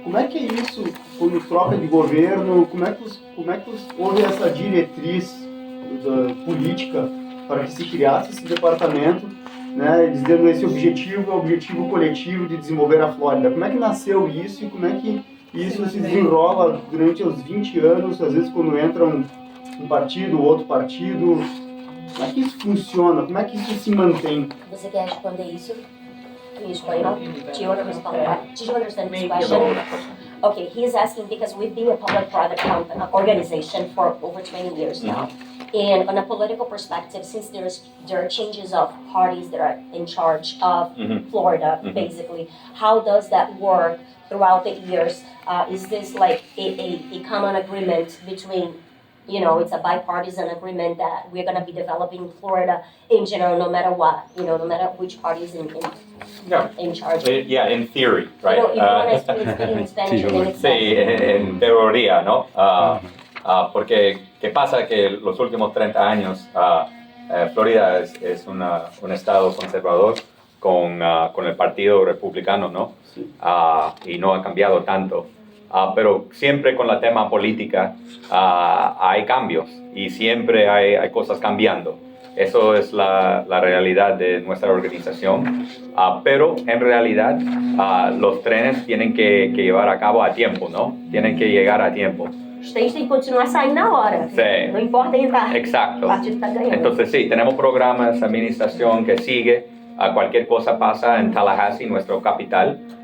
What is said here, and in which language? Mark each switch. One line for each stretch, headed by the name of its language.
Portuguese: Como é que é isso quando troca de governo? Como é que houve essa diretriz política para que se criasse esse departamento, né, dizendo esse objetivo é o objetivo coletivo de desenvolver a Flórida? Como é que nasceu isso e como é que isso se desenrola durante os 20 anos, às vezes quando entra um partido, outro partido? Como é que isso funciona? Como é que isso se mantém? Você quer responder isso em espanhol?
English: Do you want to respond? Did you understand this question? Okay, he's asking because we've been a public-private organization for over 20 years now. And on a political perspective, since there are changes of parties that are in charge of Florida, basically, how does that work throughout the years? Is this like a common agreement between, it's a bipartisan agreement that we're going to be developing Florida in general, no matter what, no matter which party is in charge? Yeah, in theory, right? If you want to speak in Spanish, then it's
Spanish: Sí, en teoría, ¿no? Porque, ¿qué pasa? Que los últimos 30 años Florida es un estado conservador con el Partido Republicano, ¿no? Sí. Y no ha cambiado tanto. Pero siempre con la tema política hay cambios y siempre hay cosas cambiando. Eso es la realidad de nuestra organización. Pero en realidad los trenes tienen que llevar a cabo a tiempo, ¿no? Tienen que llegar a tiempo.
Portuguese: Os trens têm que continuar saindo na hora.
Spanish: Sí.
Portuguese: Não importa quem tá.
Spanish: Exacto.
Portuguese: O partido está ganhando.
Spanish: Entonces sí, tenemos programas, administración que sigue. Cualquier cosa pasa en Tallahassee, nuestra capital.